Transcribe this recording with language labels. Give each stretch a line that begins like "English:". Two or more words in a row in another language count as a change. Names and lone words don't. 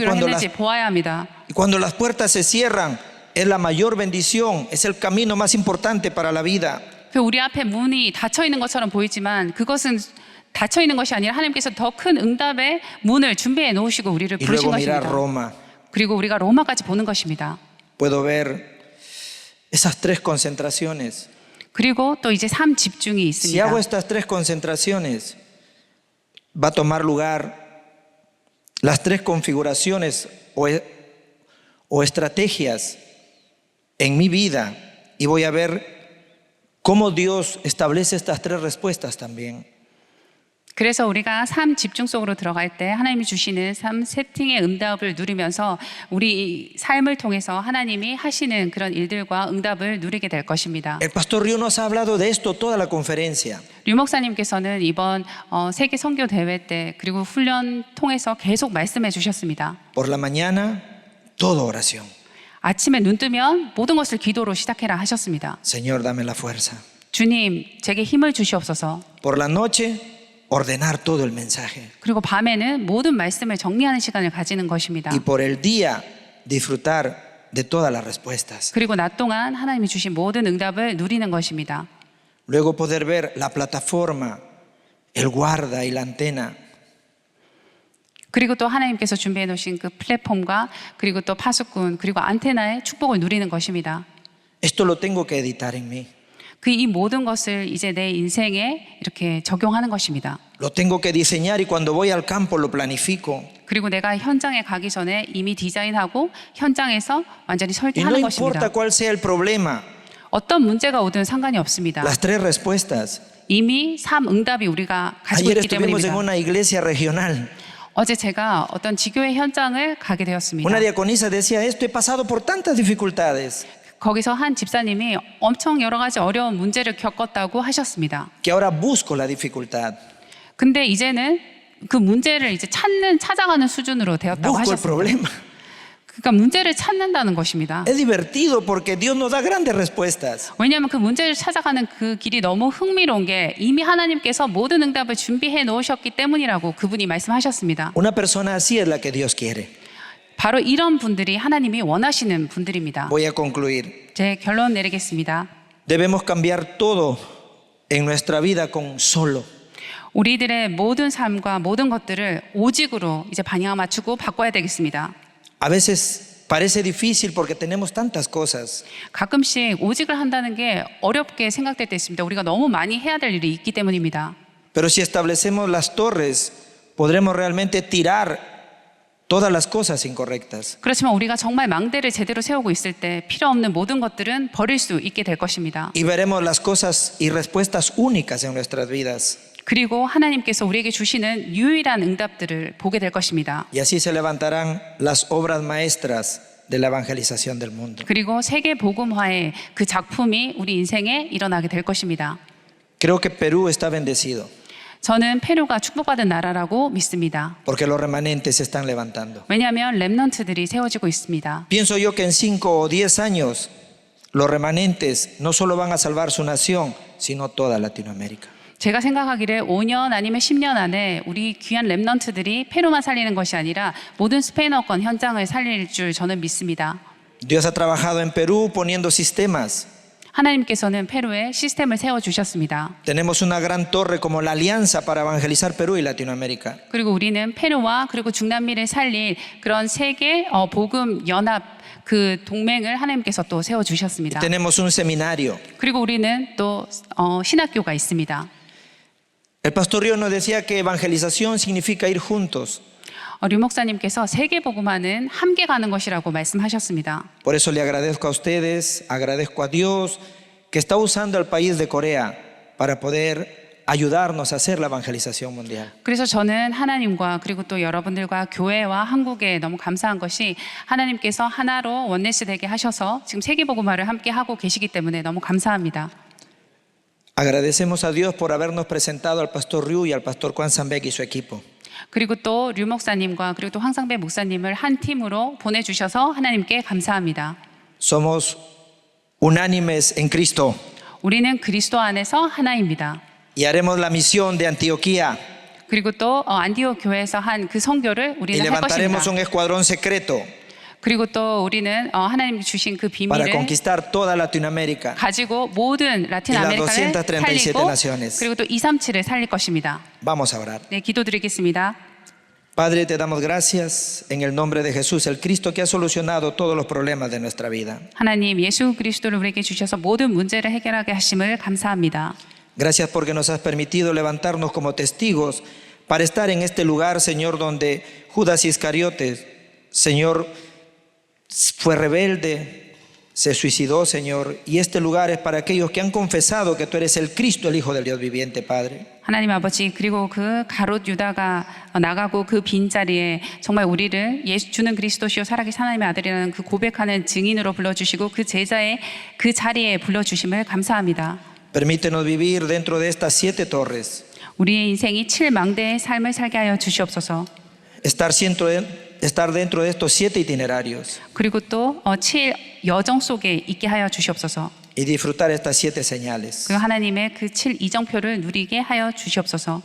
Spanish: cuando
Korean: 했는지 보아야 합니다.
Spanish: Y cuando las puertas se cierran, es la mayor bendición, es el camino más importante para la vida.
Korean: 그 우리 앞에 문이 닫혀 있는 것처럼 보이지만 그것은 닫혀 있는 것이 아니라 하나님께서 더 큰 응답의 문을 준비해 놓으시고 우리를
Spanish: Y
Korean: 부르신
Spanish: luego mirar
Korean: 것입니다.
Spanish: Roma.
Korean: 그리고 우리가 로마까지 보는 것입니다.
Spanish: Puedo ver esas tres concentraciones.
Korean: 그리고 또 이제 3집중이
Spanish: Si
Korean: 있습니다.
Spanish: hago estas tres concentraciones, va a tomar lugar las tres configuraciones o estrategias en mi vida y voy a ver cómo Dios establece estas tres respuestas también.
Korean: 그래서 우리가 3집중 속으로 들어갈 때 하나님이 주시는 3세팅의 응답을 누리면서 우리 삶을 통해서 하나님이 하시는 그런 일들과 응답을 누리게 될 것입니다.
Spanish: El pastor Río nos ha hablado de esto toda la conferencia.
Korean: 류 목사님께서는 이번 세계 선교 대회 때 그리고 훈련 통해서 계속 말씀해 주셨습니다.
Spanish: Por la mañana, todo oración.
Korean: 아침에 눈 뜨면 모든 것을 기도로 시작해라 하셨습니다.
Spanish: Señor, dame la fuerza.
Korean: 주님, 제게 힘을 주시옵소서.
Spanish: Por la noche, ordenar todo el mensaje.
Korean: 그리고 밤에는 모든 말씀을 정리하는 시간을 가지는 것입니다.
Spanish: Y por el día, disfrutar de todas las respuestas.
Korean: 그리고 낮 동안 하나님이 주신 모든 응답을 누리는 것입니다.
Spanish: Luego poder ver la plataforma, el guarda y la antena.
Korean: 그리고 또 하나님께서 준비해 놓으신 그 플랫폼과 그리고 또 파수꾼 그리고 안테나의 축복을 누리는 것입니다.
Spanish: Esto lo tengo que editar en mí.
Korean: 그 이 모든 것을 이제 내 인생에 이렇게 적용하는 것입니다.
Spanish: Lo tengo que diseñar y cuando voy al campo lo planifico.
Korean: 그리고 내가 현장에 가기 전에 이미 디자인하고 현장에서 완전히
Spanish: Y no
Korean: 설계하는
Spanish: importa
Korean: 것입니다.
Spanish: cuál sea el problema,
Korean: 어떤 문제가 오든 상관이 없습니다.
Spanish: las tres respuestas.
Korean: 이미 3응답이 우리가 가지고
Spanish: Ayer
Korean: 있기
Spanish: estuvimos en
Korean: 때문입니다.
Spanish: una iglesia regional.
Korean: 어제 제가 어떤 지교회 현장을 가게 되었습니다.
Spanish: Una diaconisa decía, esto he pasado por tantas dificultades
Korean: 거기서 한 집사님이 엄청 여러 가지 어려운 문제를 겪었다고 하셨습니다.
Spanish: que ahora busco la dificultad.
Korean: 근데 이제는 그 문제를 이제 찾아가는 수준으로 되었다고
Spanish: Busco el
Korean: 하셨습니다.
Spanish: problema.
Korean: 그러니까 문제를 찾는다는 것입니다.
Spanish: Es divertido porque Dios nos da grandes respuestas.
Korean: 왜냐하면 그 문제를 찾아가는 그 길이 너무 흥미로운 게 이미 하나님께서 모든 응답을 준비해 놓으셨기 때문이라고 그분이 말씀하셨습니다.
Spanish: Una persona así es la que Dios quiere.
Korean: 바로 이런 분들이 하나님이 원하시는 분들입니다.
Spanish: Voy a concluir.
Korean: 제 결론 내리겠습니다.
Spanish: Debemos cambiar todo en nuestra vida con solo.
Korean: 우리들의 모든 삶과 모든 것들을 오직으로 이제 방향 맞추고 바꿔야 되겠습니다.
Spanish: A veces parece difícil porque tenemos tantas cosas.
Korean: 가끔씩 오직을 한다는 게 어렵게 생각될 때 있습니다. 우리가 너무 많이 해야 될 일이 있기 때문입니다.
Spanish: Pero si establecemos las torres, podremos realmente tirar todas las cosas incorrectas.
Korean: 그렇지만 우리가 정말 망대를 제대로 세우고 있을 때 필요 없는 모든 것들은 버릴 수 있게 될 것입니다.
Spanish: Y veremos las cosas y respuestas únicas en nuestras vidas.
Korean: 그리고 하나님께서 우리에게 주시는 유일한 응답들을 보게 될 것입니다.
Spanish: Y así se levantarán las obras maestras de la evangelización del mundo.
Korean: 그리고 세계 복음화의 그 작품이 우리 인생에 일어나게 될 것입니다.
Spanish: Creo que Perú está bendecido
Korean: 저는 페루가 축복받은 나라라고 믿습니다.
Spanish: porque los remanentes se están levantando.
Korean: 왜냐하면 렘넌트들이 세워지고 있습니다.
Spanish: Pienso yo que en 5 o 10 años los remanentes no solo van a salvar su nación, sino toda Latinoamérica.
Korean: 제가 생각하기를 5년 아니면 10년 안에 우리 귀한 렘넌트들이 페루만 살리는 것이 아니라 모든 스페인어권 현장을 살릴 줄 저는 믿습니다.
Spanish: Dios ha trabajado en Perú poniendo sistemas.
Korean: 하나님께서는 페루에 시스템을 세워주셨습니다.
Spanish: Tenemos una gran torre como la Alianza para evangelizar Perú y Latinoamérica.
Korean: 그리고 우리는 페루와 그리고 중남미를 살릴 그런 세계 복음 연합 그 동맹을 하나님께서 또 세워주셨습니다.
Spanish: Tenemos un seminario.
Korean: 그리고 우리는 또 신학교가 있습니다.
Spanish: El pastor Río nos decía que evangelización significa ir juntos.
Korean: 류 목사님께서 세계 복음화는 함께 가는 것이라고 말씀하셨습니다.
Spanish: Por eso le agradezco a ustedes, agradezco a Dios que está usando al país de Corea para poder ayudarnos a hacer la evangelización mundial.
Korean: 그래서 저는 하나님과 그리고 또 여러분들과 교회와 한국에 너무 감사한 것이 하나님께서 하나로 원네스 되게 하셔서 지금 세계복음화를 함께 하고 계시기 때문에 너무 감사합니다.
Spanish: Agradecemos a Dios por habernos presentado al pastor Ryu y al pastor Juan Sambek y su equipo.
Korean: 그리고 또 류 목사님과 그리고 또 황상배 목사님을 한 팀으로 보내주셔서 하나님께 감사합니다.
Spanish: Somos unánimes en Cristo
Korean: 우리는 그리스도 안에서 하나입니다.
Spanish: y haremos la misión de Antioquía
Korean: 그리고 또 안디옥 교회에서 한 그 선교를
Spanish: y
Korean: 우리는 할 것입니다.
Spanish: levantaremos un escuadrón secreto
Korean: 그리고 또 우리는 하나님이 주신 그
Spanish: para
Korean: 비밀을
Spanish: conquistar toda Latinoamérica.
Korean: 가지고 모든 라틴
Spanish: y las
Korean: 아메리카를
Spanish: 237
Korean: 살리고
Spanish: naciones.
Korean: 그리고 또 237을 살릴 것입니다.
Spanish: Vamos a orar.
Korean: 네, 기도드리겠습니다.
Spanish: Padre, te damos gracias en el nombre de Jesús, el Cristo que ha solucionado todos los problemas de nuestra vida.
Korean: 하나님 예수 그리스도를 우리에게 주셔서 모든 문제를 해결하게 하심을 감사합니다.
Spanish: Gracias porque nos has permitido levantarnos como testigos para estar en este lugar, Señor, donde Judas Iscariote, Señor, fue rebelde, se suicidó, Señor, y este lugar es para aquellos que han confesado que tú eres el Cristo, el Hijo del Dios viviente, Padre.
Korean: 하나님 아버지 그리고 그 가롯 유다가 나가고 그 빈자리에 정말 우리를 주는 그리스도시요 살아계신 하나님의 아들이라는 그 고백하는 증인으로 불러주시고 그 제자의 그 자리에 불러주심을 감사합니다.
Spanish: Permítenos vivir dentro de estas 7 torres,
Korean: 우리의 인생이 7망대의 삶을 살게 하여 주시옵소서.
Spanish: estar dentro de estos 7 itinerarios
Korean: 그리고 또 7여정 속에 있게 하여 주시옵소서.
Spanish: y disfrutar estas 7 señales.
Korean: 그 하나님의 그 7이정표를 누리게 하여 주시옵소서.